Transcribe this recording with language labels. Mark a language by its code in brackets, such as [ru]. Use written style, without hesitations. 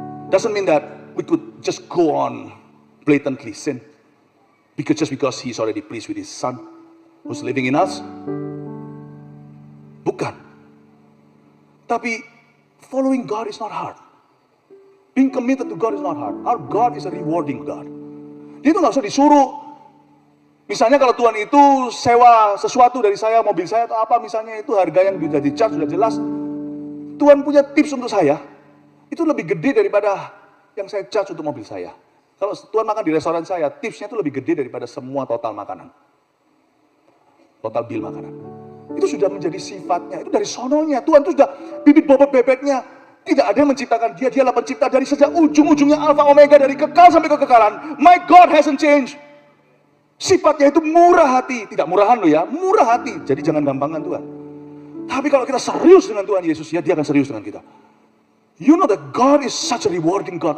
[en] Doesn't mean that we could just go on blatantly sin. Just because He's already pleased with His Son who's living in us. [id] Bukan. Tapi [en] following God is not hard. Being committed to God is not hard. Our God is a rewarding God. [id] Dia itu nggak usah disuruh. Misalnya kalau Tuhan itu sewa sesuatu dari saya, mobil saya atau apa, misalnya itu harga yang sudah di-charge, sudah jelas. Tuhan punya tips untuk saya, itu lebih gede daripada yang saya charge untuk mobil saya. Kalau Tuhan makan di restoran saya, tipsnya itu lebih gede daripada semua total makanan. Total bill makanan. Itu sudah menjadi sifatnya, itu dari sononya. Tuhan itu sudah bibit bobot bebeknya. Tidak ada yang menciptakan dia, dialah pencipta dari sejak ujung-ujungnya Alfa Omega, dari kekal sampai kekekalan. [en] My God hasn't changed. [id] Sifatnya itu murah hati, tidak murahan loh ya, murah hati. Jadi jangan gampangkan Tuhan. Tapi kalau kita serius dengan Tuhan Yesus, ya Dia akan serius dengan kita. [en] You know that God is such a rewarding God.